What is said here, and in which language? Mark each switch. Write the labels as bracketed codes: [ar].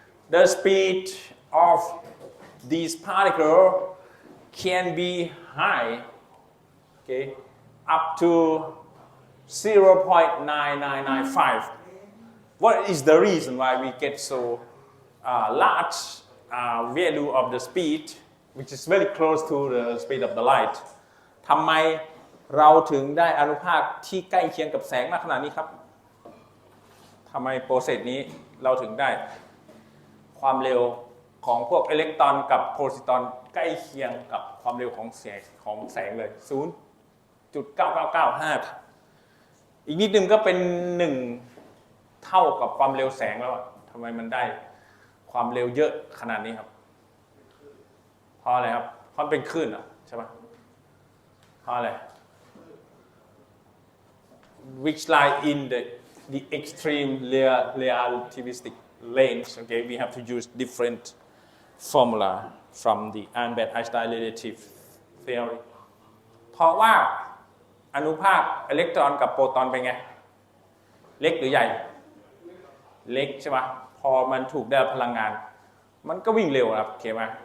[en] The speed of these particles can be high, okay, up to 0.9995. What is the reason why we get so large value of the speed, which is very close to the speed of the light? [th] ทำไมเราถึงได้อนุภาคที่ใกล้เคียงกับแสงมากขนาดนี้ครับทำไมโปรเซสนี้เราถึงได้ความเร็วของพวกอิเล็กตรอนกับโพซิตรอนใกล้เคียงกับความเร็วของแสงเลย 0.9995 อีกนิดนึงก็เป็น1เท่ากับความเร็วแสงแล้วทำไมมันได้ความเร็วเยอะขนาดนี้ครับเพราะอะไรครับเพราะเป็นคลื่นใช่ไหมเพราะอะไร [en] which lie in the extreme relativistic range. Okay, we have to use different formula from the Albert-Einstein relative theory. [th] เพราะว่าอนุภาคอิเล็กตรอนกับโปรตอนเป็นไงเล็กหรือใหญ่เล็กใช่ไหมพอมันถูกได้รับพลังงานมันก็วิ่งเร็วครับโอเคไหม